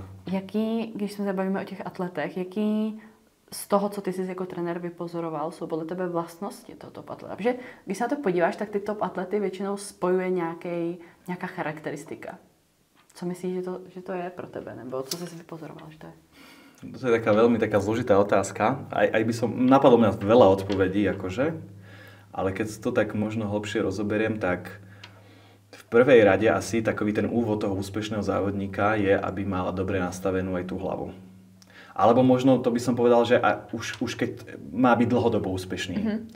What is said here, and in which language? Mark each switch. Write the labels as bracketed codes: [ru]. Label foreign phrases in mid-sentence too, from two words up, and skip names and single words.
[cs] Jaký, když se zabavíme o těch atletech, jaký z toho, co ty jsi jako trenér vypozoroval, jsou podle tebe vlastnosti toho top atleta? Protože když se na to podíváš, tak ty top atlety většinou spojuje nějaká charakteristika. Co myslíš, že to je pro tebe? Nebo co jsi vypozoroval, že to je? [sk] To je veľmi taká zložitá otázka. Aj by som, napadlo mňa veľa odpovedí, akože. Ale keď to tak možno hlbšie rozoberiem, tak v prvej rade asi takový ten úvod toho úspešného závodníka je, aby mala dobre nastavenú aj tú hlavu. Alebo možno to by som povedal, že už keď má byť dlhodobo úspešný.